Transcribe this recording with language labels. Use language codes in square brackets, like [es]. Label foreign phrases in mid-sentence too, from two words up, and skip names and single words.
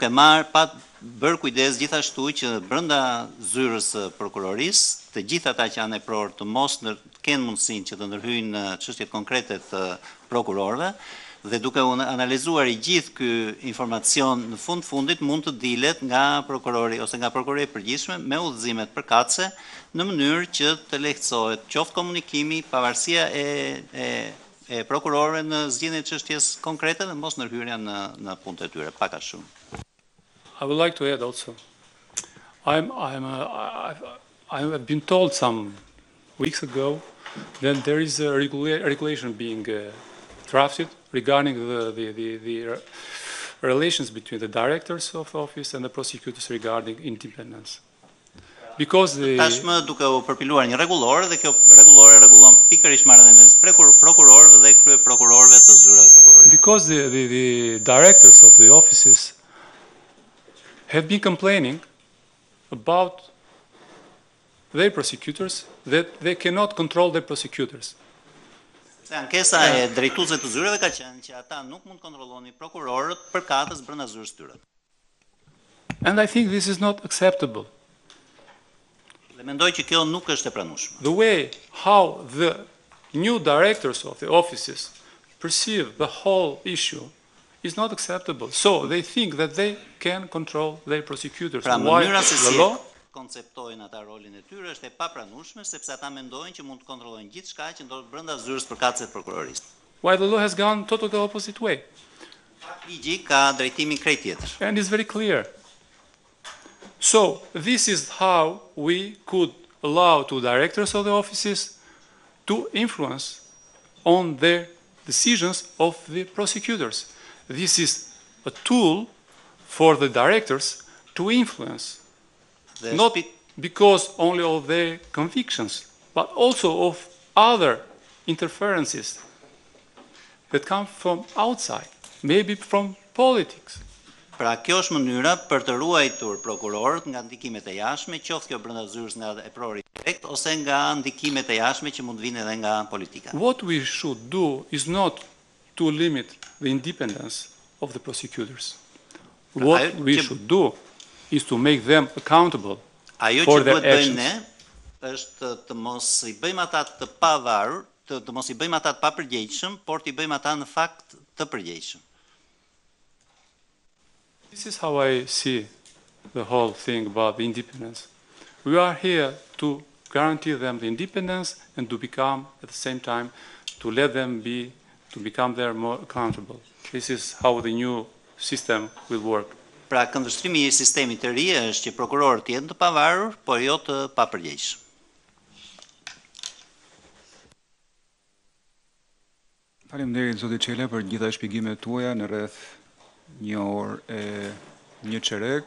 [sq] bërë kujdes gjithashtu që brenda zyrës së prokurorisë të gjithë ata që janë e pror të mos kenë mundësinë që të ndërhyjnë në çështjet konkrete të prokurorëve dhe duke analizuar i gjithë ky informacion në fundit mund të dilet nga prokurori ose nga prokuroria e përgjithshme me udhëzimet përkatëse në mënyrë që të lehtësohet qoftë komunikimi, pavarësia e prokurorëve në zgjidhjen e çështjes konkrete dhe mos ndërhyrja në punët e tyre, pak a shumë. [en] I would like to add also. I have been told some weeks ago that there is a regulation being drafted regarding the relations between the directors of office and the prosecutors regarding independence. Because [sq] tashmë duke u përpiluar një rregullore dhe kjo rregullore rregullon pikërisht marrëdhënien e prokurorëve dhe kryeprokurorëve të zyrave të prokurorisë. [en] Because the directors of the offices have been complaining about their prosecutors that they cannot control their prosecutors. [sq] Se ankesa e drejtuesve të zyreve ka qenë që ata nuk mund kontrollonin prokurorët përkatës brenda zyrës tyre. [en] And I think this is not acceptable. [sq] Dhe mendoj që kjo nuk është e pranueshme. [en] The way how the new directors of the offices perceive the whole issue is not acceptable. So they think that they can control their prosecutors. [sq] Pra mënyra se si konceptojnë ata rolin e tyre është e papranueshme sepse ata mendojnë që mund të kontrollojnë gjithçka që ndodh brenda zyrës përkatëse të prokurorisë. [en] Why the law has gone totally the opposite way. [sq] Ligji ka drejtimin krejt tjetër. [en] And it's very clear. So this is how we could allow to directors of the offices to influence on their decisions of the prosecutors. This is a tool for the directors to influence, not because only of their convictions, but also of other interferences that come from outside, maybe from politics. [sq] Pra kjo është mënyra për të ruajtur prokurorët nga ndikimet e jashtme, qoftë kjo brenda zyrës nga e prori direkt ose nga ndikimet e jashtme që mund vinë edhe nga politika. [en] What we should do is not to limit the independence of the prosecutors. What we should do is to make them accountable for their actions. [sq] Ajo që duhet bëjmë ne është të mos i bëjmë ata të pavarur, të mos i bëjmë ata të papërgjegjshëm, por të i bëjmë ata në fakt të përgjegjshëm. [en] This is how I see the whole thing about the independence. We are here to guarantee them the independence and to become, at the same time, to let them to become there more accountable. This is how the new system will work. [sq] Pra këndvështrimi i sistemit të ri është që prokurorët jenë të pavarur, por jo të papërgjegjshëm. Faleminderit zoti Çela për gjitha shpjegimet tuaja në rreth 1 orë e 1 çerek.